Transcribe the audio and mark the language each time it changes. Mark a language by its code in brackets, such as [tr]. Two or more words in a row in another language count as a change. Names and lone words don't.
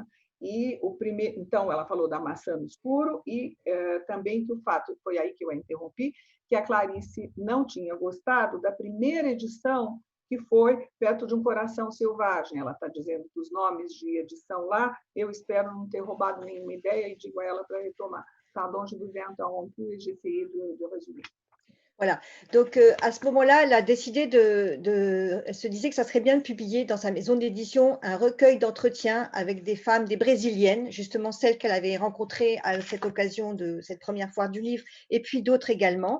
[pt] E então ela falou da Maçã no Escuro e também que o fato, foi aí que eu a interrompi, que a Clarice não tinha gostado da primeira edição, que foi Perto de um Coração Selvagem. Ela está dizendo que os nomes de edição lá, eu espero não ter roubado nenhuma ideia e digo a ela para retomar. [fr] Pardon, je vous ai interrompu et j'ai essayé de résumer. Voilà. Donc, à ce moment-là, elle a décidé elle se disait que ça serait bien de publier dans sa maison d'édition un recueil d'entretiens avec des femmes, des Brésiliennes, justement celles qu'elle avait rencontrées à cette occasion de cette première foire du livre, et puis d'autres également.